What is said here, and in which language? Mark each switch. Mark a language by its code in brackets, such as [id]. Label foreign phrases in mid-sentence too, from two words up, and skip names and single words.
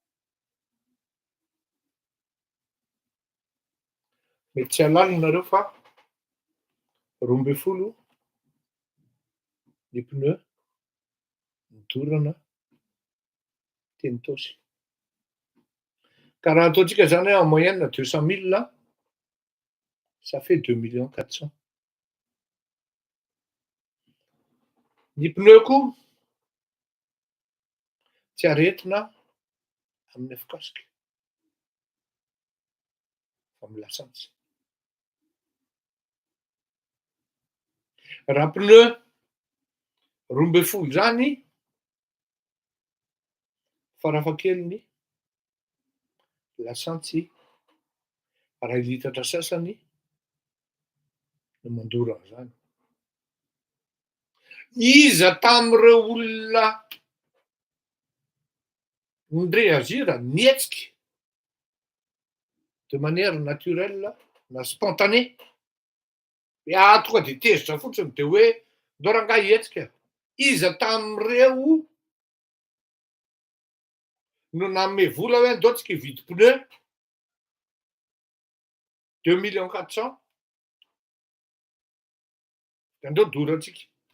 [mg] Mety tsy halala nareo fa 12 ny pneu nidorana teny Taosy. Ka raha ataontsika zany hoe [fr] en moyenne [mg] 200 000, [fr] ça fait [mg] 2 400 000. Ny pneu koa tsy aretina amin'ny afokasika fa amin'ny lasantsy. Raha pneu 12 zany farafahakeliny lasantsy 2 litatra sasany no mandoro an'izany. Iza tamin'ireo olona nindre azy io raha nihetsiky [fr] de manière naturelle [mg] na spontanée, tonga de tezitra fotsiny de hoe ndao rangahy hihetsika. Iza tamin'ireo no nanome vola hoe ndao tsika hividy pneu 2 400 000 de andao doratsika.